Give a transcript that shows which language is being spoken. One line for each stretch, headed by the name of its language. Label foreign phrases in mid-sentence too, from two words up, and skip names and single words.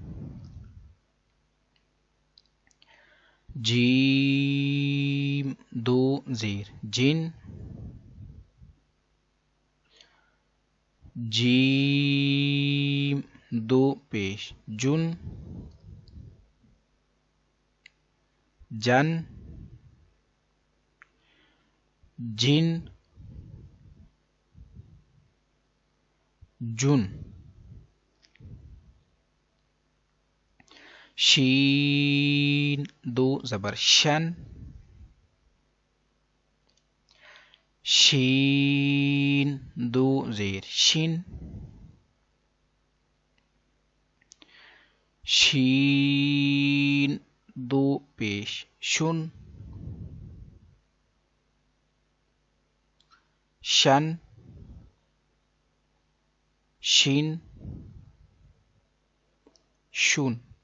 Urdu: جیم دو زیر جن، جیم دو پیش جن، جن، جن، جن. شین دو زبر شن، شین دو زیر شن، شین دو پیش شن، شن، شین، شون.